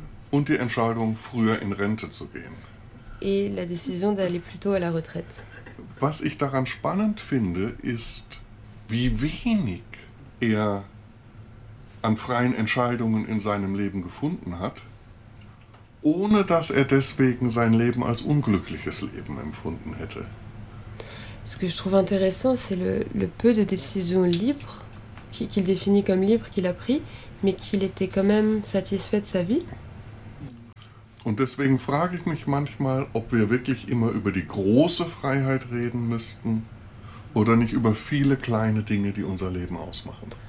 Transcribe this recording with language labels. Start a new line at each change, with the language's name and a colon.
German: Und die Entscheidung, früher in Rente zu gehen.
French: Et la décision d'aller plus tôt à la retraite.
German: Was ich daran spannend finde, ist, wie wenig er an freien Entscheidungen in seinem Leben gefunden hat ohne dass er deswegen sein Leben als unglückliches Leben empfunden hätte.
French: Ce que je trouve intéressant, c'est le peu de décisions libres qu'il définit comme libres qu'il a pris, mais qu'il était quand même satisfait de sa vie.
German: Und deswegen frage ich mich manchmal, ob wir wirklich immer über die große Freiheit reden müssten oder nicht über viele kleine Dinge, die unser Leben ausmachen.